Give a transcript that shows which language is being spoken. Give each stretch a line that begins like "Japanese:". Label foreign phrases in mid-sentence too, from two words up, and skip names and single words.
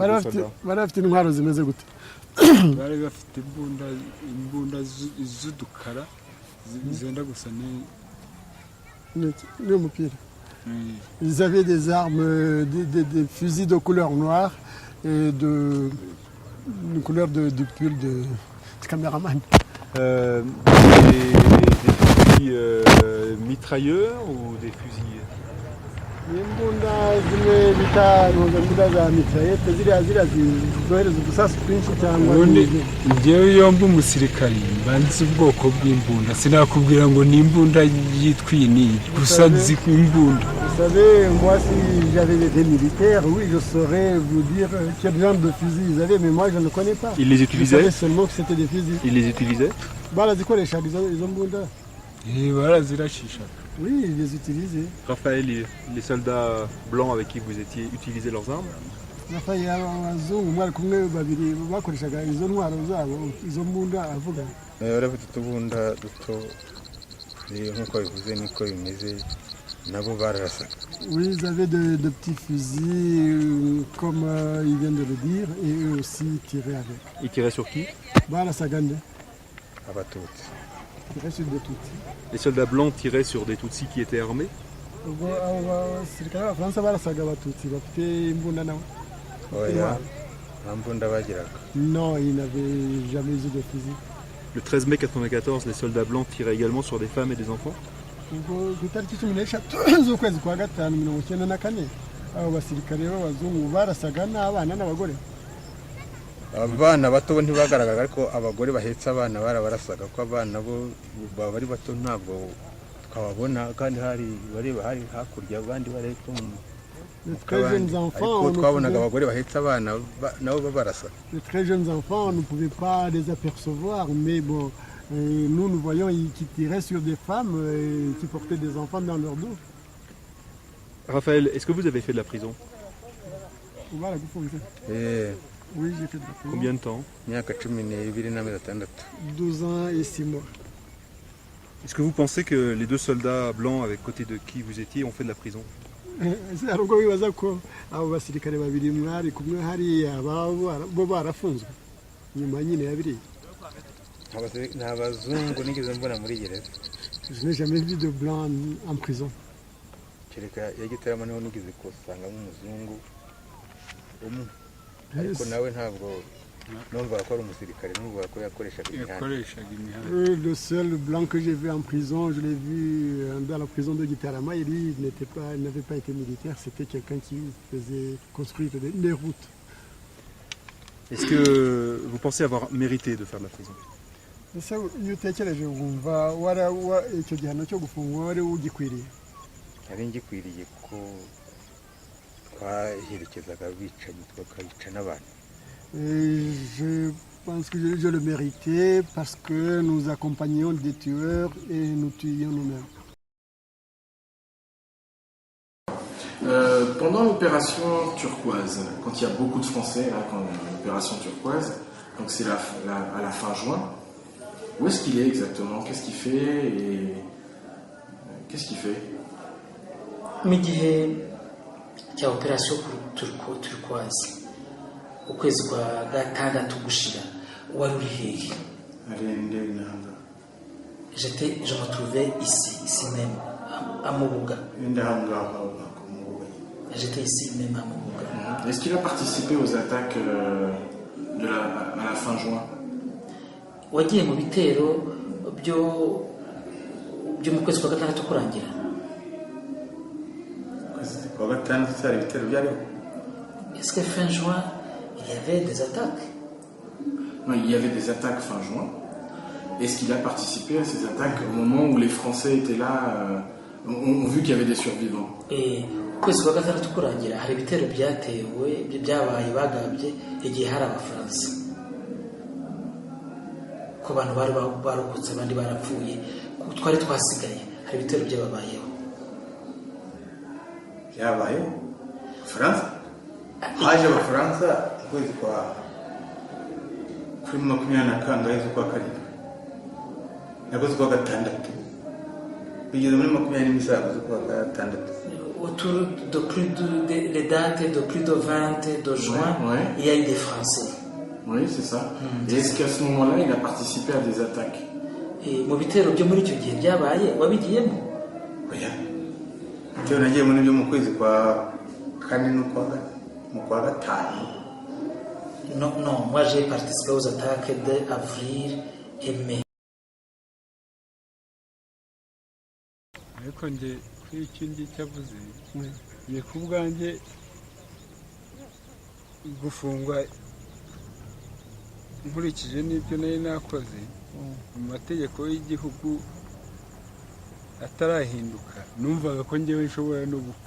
French: Ils avaient des armes, des fusils de couleur noire et de couleur du pull du caméraman. Des fusils mitrailleurs ou des fusils?
Kinyarwanda: Imbunda zimwe bita imbunda za mitraillette ziriya zohereza udusasu twinshi cyangwa njyewe yombi umusirikari mbanzi ubwoko bw'imbunda sinakubwira ngo ni imbunda yitwa iyi gusa nzi imbunda.
French: Vous savez, moi si j'avais des militaires, oui je saurais vous dire quel genre de fusil ils avaient, mais moi je ne connais pas. Ils les utilisaient? Je savais seulement que c'était des fusils. Ils les utilisaient?
Kinyarwanda: Barazikoreshaga izo mbunda. Barazirashishaga.
French: Oui, ils les utilisaient. Raphaël, les soldats blancs avec qui vous étiez utilisaient leurs armes? Raphaël,
Kinyarwanda: abazungu mwari kumwe babiri bakoreshaga izo ntwaro zabo izo mbunda avuga. Barafite utubunda duto nk'uko bivuze niko bimeze nabo bararasa.
French: Oui, ils avaient de petits fusils, comme ils viennent de le dire, et eux aussi tiraient avec. Ils tiraient sur qui? Voilà, ça gagne.
Kinyarwanda: Abatutsi.
French: Ils tiraient sur des Tutsis. Les soldats blancs tiraient sur des Tutsis qui étaient armés?
Kinyarwanda: ubwo abo basirikare b'abafaransa barasaga abatutsi bafite imbunda nabo. Oya, nta mbunda bagiraga.
French: Non, ils n'avaient jamais eu de fusil. Le 13 mai 1994, les soldats blancs tiraient également sur des femmes et des enfants?
Kinyarwanda: ubwo ku itariki 16 z'ukwezi kwa gatanu 1994 abo basirikare b'abazungu barasaga n'abana n'abagore. Abana bato bo ntibagaragaraga ariko abagore bahetse abana barabarasaga ko abana bo baba bari bato ntabwo twababona kandi hari hakurya abandi bari hepfo mu
French: Les très jeunes enfants,
Kinyarwanda: twabonaga abagore bahetse abana nabo babarasa.
French: Les très jeunes enfants, on ne pouvait pas les apercevoir, mais bon, nous voyons qu'ils tiraient sur des femmes qui portaient des enfants dans leur dos. Raphaël, est-ce que vous avez fait de la prison? Voilà, oui, j'ai fait de la prison. Combien de temps? 12 ans et 6 mois. Est-ce que vous pensez que les deux soldats blancs avec côté de qui vous étiez ont fait de la prison?
Kinyarwanda: hari ubwo bibaza ko abo basirikare babiri mwari kumwe hariya bo barafunzwe nyuma nyine ya biriya. Nta bazungu nigeze mbona muri gereza.
French: Je n'ai jamais vu de blanc en prison.
Kinyarwanda: Kereka yagitaramo niho nigeze kusanga nk'umuzungu umwe ariko nawe ntabwo numvaga ko ari umusirikare, numvaga ko yakoreshaga imihanda.
French: Le seul blanc que j'ai vu en prison, je l'ai vu dans la prison de Gitarama, et lui, il n'avait pas été militaire, c'était quelqu'un qui faisait construire des routes. Est-ce que vous pensez avoir mérité de faire de la prison?
Kinyarwanda: Ese iyo utekereje wumva icyo gihano cyo gufungwa wari ugikwiriye? Nari ngikwiriye ko twaherekezaga abicanyi tukabica n'abantu.
French: Je pense que je le méritais parce que nous accompagnions des tueurs et nous tuions nous-mêmes. Pendant l'opération turquoise, quand il y a beaucoup de Français, là, quand l'opération turquoise, donc c'est à la fin juin, où est-ce qu'il est exactement? Qu'est-ce qu'il fait et qu'est-ce qu'il fait?
Kinyarwanda: Mu gihe cya operation turquoise ukwezi kwa gatandatu gushira wari uri hehe?
French: Je me trouvais ici même à Mobuga. J'étais ici même à Mobuga. Est-ce qu'il a participé aux attaques à la fin juin?
Kinyarwanda: Wagiye mu bitero byo mu kwezi kwa gatandatu kurangira?
French: Est-ce que fin juin il y avait des attaques? Non, il y avait des attaques fin juin. Est-ce qu'il a participé à ces attaques au moment où les Français étaient là, ont vu qu'il y avait des survivants?
Kinyarwanda: Et kwezi kwa gatandatu kurangira hari ibitero byatewe byabaye bagabye igihe hari abafaransa ko abantu bari barokotse abandi barapfuye twari twasigaye hari ibitero byababayeho. Byabayeho France haje abafaransa ukwezi kwa 24 z'ukwa karindwi nakoze kwa gatandatu bigeze muri 27 z'ukwa gatandatu.
French: Autour de plus les dates de plus de 20 de juin, ouais. Il y a eu des Français. Oui, c'est ça. Et est-ce qu'à ce moment-là, il a participé à des attaques?
Kinyarwanda: Et mu bitero byo muri icyo gihe byabaye wabigiyemo? Oya. Cyo nagiye muri byo mu kwezi kwa kane no kwa gatanu.
French: Non, moi j'ai participé aux attaques d'avril et mai.
Kinyarwanda: Ariko nje kuri iki ngiki avuze ngiye ku bwanjye gufungwa nkurikije n'ibyo nari nakoze mu mategeko y'igihugu atarahinduka numvaga ko njyewe nshobora no gupfa.